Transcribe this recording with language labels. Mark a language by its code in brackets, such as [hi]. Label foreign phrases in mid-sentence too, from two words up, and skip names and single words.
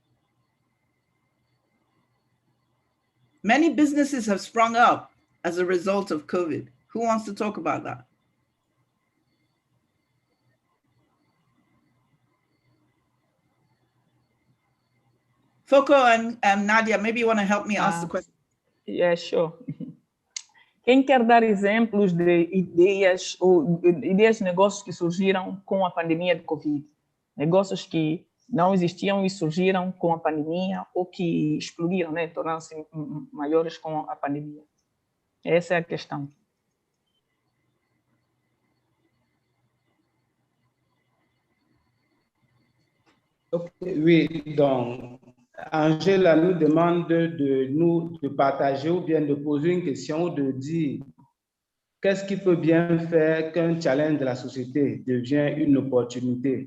[en] Many businesses have sprung up as a result of COVID. Who wants to talk about that? Foko and Nadia, maybe you want to help me ask the question. Yeah, sure. [pt] Quem quer dar exemplos de ideias ou ideias de negócios que surgiram com a pandemia de Covid? Negócios que não existiam e surgiram com a pandemia ou que explodiram, né? Tornaram-se maiores com a pandemia. Essa é a questão. [fr] Oui, donc Angela nous demande de partager ou bien de poser une question ou de dire qu'est-ce qui peut bien faire qu'un challenge de la société devient une opportunité.